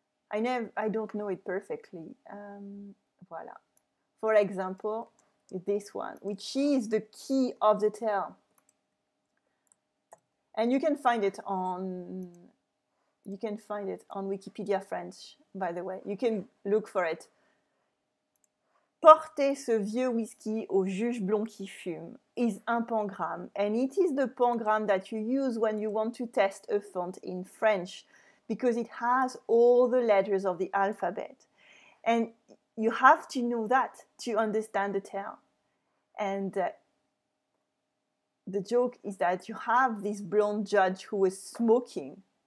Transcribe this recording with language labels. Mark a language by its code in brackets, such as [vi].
[en] I don't know it perfectly. Voilà. For example, this one, which is the key of the tale. And you can find it on Wikipedia French, by the way. You can look for it. [fr] Portez ce vieux whisky au juge blond qui fume is un pangramme. [en] And it is the pangramme that you use when you want to test a font in French, because it has all the letters of the alphabet. And you have to know that to understand the tale. And the joke is that you have this blonde judge who was smoking.